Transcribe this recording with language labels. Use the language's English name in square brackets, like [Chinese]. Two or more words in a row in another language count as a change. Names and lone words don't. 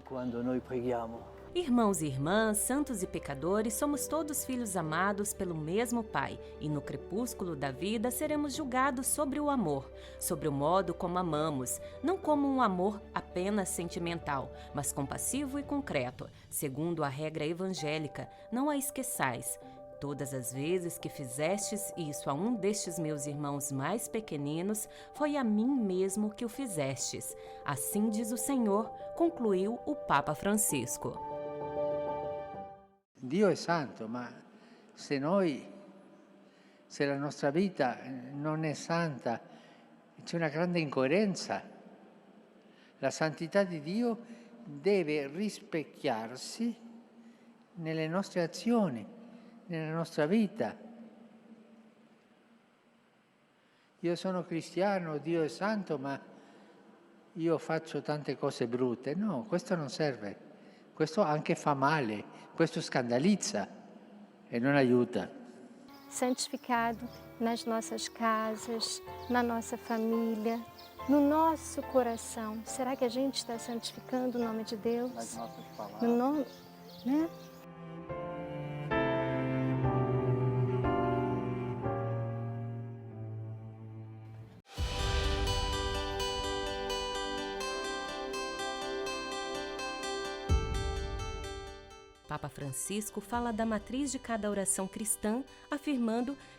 [Portuguese] Irmãos e irmãs, santos e pecadores, somos todos filhos amados pelo mesmo Pai, e no crepúsculo da vida seremos julgados sobre o amor, sobre o modo como amamos, não como um amor apenas sentimental, mas compassivo e concreto, segundo a regra evangélica: não a esqueçais. Todas as vezes que fizestes isso a um destes meus irmãos mais pequeninos, foi a mim mesmo que o fizestes. Assim diz o Senhor, concluiu o Papa Francisco. [Italian] Dio è santo, ma se la nostra vita non è santa, c'è una grande incoerenza. La santità di Dio deve rispecchiarsi nelle nostre azioni, nella nostra vita. Io sono cristiano, Dio è santo, ma io faccio tante cose brutte. No, questo non serve. Questo anche fa male, questo scandalizza e non aiuta. [Portuguese] Santificado nas nossas casas, na nossa família, no nosso coração. Será que a gente está santificando o nome de Deus? Nas nossas palavras. No nome, né? Papa Francisco fala da matriz de cada oração cristã, afirmando que